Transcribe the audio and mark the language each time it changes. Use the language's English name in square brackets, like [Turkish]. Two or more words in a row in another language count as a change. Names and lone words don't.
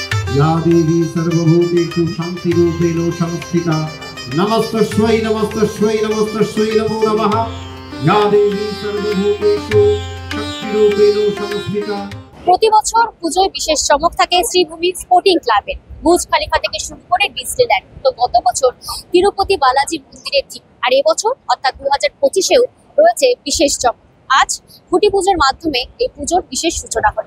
[Sanskrit] या देवी सर्वभूतेषु शान्तिरूपेण संस्थिता नमस्तस्यै नमस्तस्यै नमस्तस्यै नमो नमः या देवी सर्वभूतेषु शक्तिरूपेण संस्थिता। [Bangla] প্রতি বছর পুজোয় বিশেষ চমক থাকে শ্রীভূমি স্পোর্টিং ক্লাবে। বুর্জ খলিফা থেকে শুরু করে ডিসনিল্যান্ড, তো গত বছর তিরুপতি বালাজি মন্দিরের ঠিক, আর এবছর অর্থাৎ 2025-এও রয়েছে বিশেষ চমক। আজ খুঁটি পুজোর মাধ্যমে এই পুজোর বিশেষ সূচনা হলো।